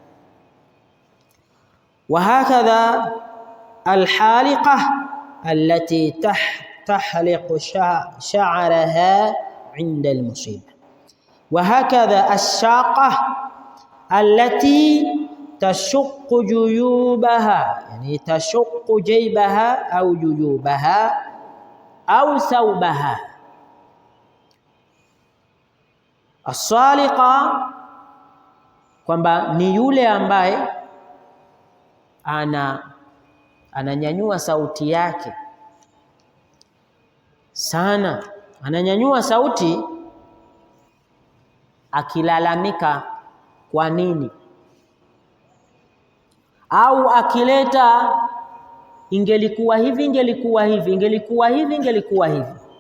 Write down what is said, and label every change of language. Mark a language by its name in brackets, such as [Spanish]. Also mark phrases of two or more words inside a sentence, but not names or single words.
[Arabic] وهكذا الحالقة التي تحلق شعرها عند المصيبة، وهكذا الشاقة التي تشق جيوبها، يعني تشق جيبها أو جيوبها أو ثوبها. [Swahili] As-saliqa kwamba ni yule ambaye ananyanyua sauti yake sana, ananyanyua sauti akilalamika kwa nini, au akileta ingelikuwa hivi, ingelikuwa hivi, ingelikuwa hivi, ingelikuwa hivi.